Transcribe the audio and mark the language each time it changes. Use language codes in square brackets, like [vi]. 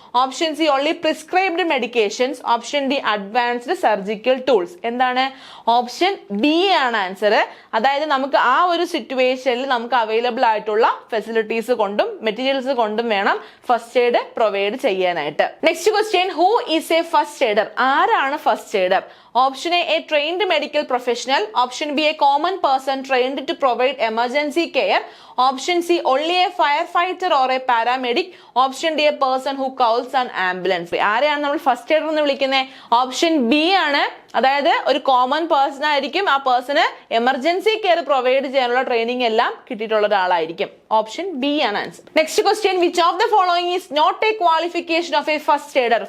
[en] Option C, only prescribed medications. Option D, advanced surgical tools. എന്താണ്? [ml] Option B ആണ് answer. അതായത് നമുക്ക് ആ ഒരു സിറ്റുവേഷനിൽ നമുക്ക് അവൈലബിൾ ആയിട്ടുള്ള ഫെസിലിറ്റീസ് കൊണ്ടും മെറ്റീരിയൽസ് കൊണ്ടും വേണം ഫസ്റ്റ് എയ്ഡ് പ്രൊവൈഡ് ചെയ്യാനായിട്ട്. [en] Next question, who is a first aider? [ml] ആരാണ് first aider? [en] Option A, trained medical professional. Option B, a common person trained to provide emergency care. Option C, only a firefighter or a paramedic. Option D, a person who calls an ambulance. [ml] ആരെയാണ് നമ്മൾ first aider എന്ന് വിളിക്കുന്നത്? Option B ആണ്. അതായത് ഒരു common person ആയിരിക്കും. ആ person emergency care provide ചെയ്യാനുള്ള ട്രെയിനിങ് എല്ലാം കിട്ടിയിട്ടുള്ള ഒരാളായിരിക്കും. ഓപ്ഷൻ ബി ആണ് answer. [en] Next question, which of the following is not a qualification of a first aider?